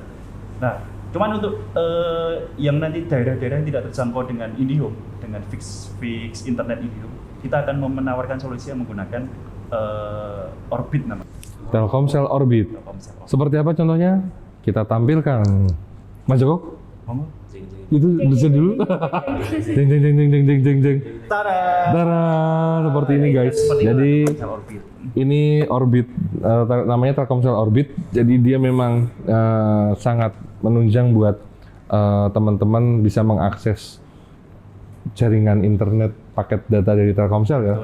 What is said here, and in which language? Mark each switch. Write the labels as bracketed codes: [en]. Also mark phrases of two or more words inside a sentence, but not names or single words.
[id] Nah, cuman untuk yang nanti daerah-daerah yang tidak terjangkau dengan IndiHome, dengan [en] fix internet [id] IndiHome, kita akan menawarkan solusi yang menggunakan Orbit namanya. Telkomsel Orbit. Telkomsel. Seperti apa contohnya? Kita tampilkan. Mas Joko, Monggo. itu bisa dulu. Jeng jeng jeng jeng jeng jeng jeng jeng. Tada. Tara, seperti ini guys. Jadi Telkomsel Orbit. ini Orbit, namanya Telkomsel Orbit. Jadi dia memang sangat menunjang buat teman-teman bisa mengakses jaringan internet paket data dari Telkomsel ya.